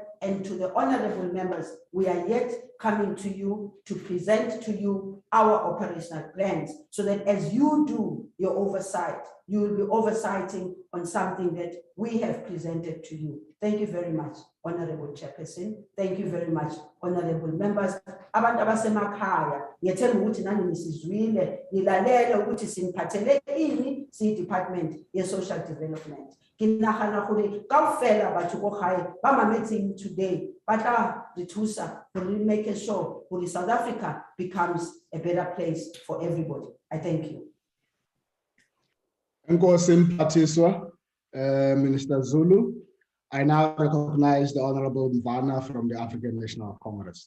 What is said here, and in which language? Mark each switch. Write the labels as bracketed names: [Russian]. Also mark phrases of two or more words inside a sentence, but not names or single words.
[English] And to the honorable members, we are yet coming to you to present to you our operational plans, so that as you do your oversight, you will be oversighting on something that we have presented to you. Thank you very much, Honorable Chairperson. Thank you very much, honorable members. [Zulu] Abantu abasemakhaya, ngiyethemba ukuthi nani nisizwile, nilalele ukuthi siniphathele ini si-Department ye-Social Development. [Southern Sotho] Kinagana gore kaofela batho ko gae ba mametseng [English] today [Southern Sotho] ba tla re thusa [English] to make sure that South Africa becomes a better place for everybody. I thank you. [Xhosa] Enkosi Mphathiswa, [English] Minister Zulu. I now recognize the Honorable Mvana from the African National Congress.